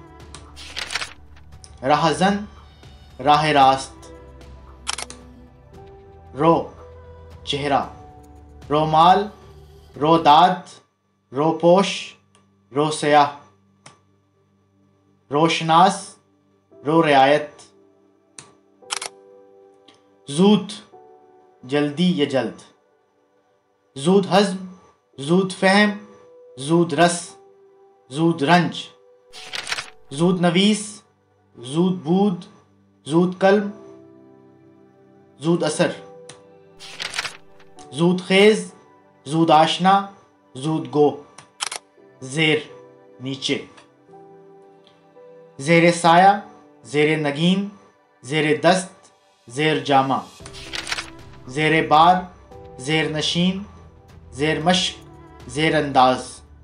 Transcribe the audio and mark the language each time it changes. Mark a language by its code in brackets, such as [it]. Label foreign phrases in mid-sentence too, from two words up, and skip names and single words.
[ur] راہزن، راہ راست۔ رو، چہرہ، رومال، روداد، روپوش، رو سیاہ۔ روشناس، رو رعایت۔ زود، جلدی یا جلد۔ زود ہضم، زود فہم، زود رس، زود رنج۔ زود نویس، زود بود، زود قلم، زود اثر۔ زود خیز، زود آشنا، زود گو۔ زیر، نیچے۔ زیر سایہ، زیر نگین، زیر دست، زیر جامہ۔ زیر بار، زیر نشین، زیر مشق، زیر انداز۔